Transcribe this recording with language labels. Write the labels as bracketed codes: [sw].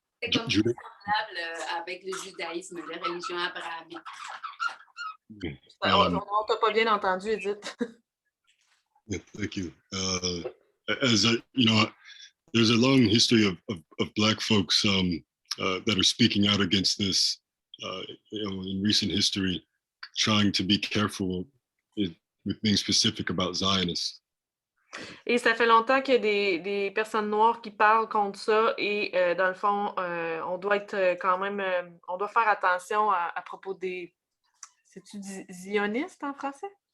[fr] C'est comme semblable avec le judaïsme, la religion abrahamique. On t'a pas bien entendu, Edith. [en] Yeah, thank you. As there's a long history of Black folks that are speaking out against this, in recent history, trying to be careful with being specific about Zionists. [fr] Et ça fait longtemps qu'il y a des personnes noires qui parlent contre ça, et dans le fond, on doit être quand même, on doit faire attention à propos des, c'est-tu zionistes en français?